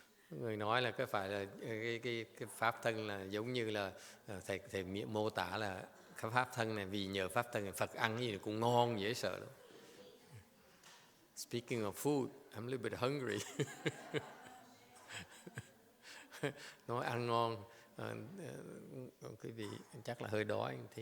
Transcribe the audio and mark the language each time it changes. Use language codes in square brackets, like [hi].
[vi] Người nói là cái phải là cái pháp thân là giống như là thầy mô tả là cái pháp thân này, vì nhờ pháp thân này Phật ăn cái gì cũng ngon dễ sợ lắm. [en] Speaking of food, I'm a little bit hungry. [vi] Nói ăn ngon, quý vị chắc là hơi đói một tí.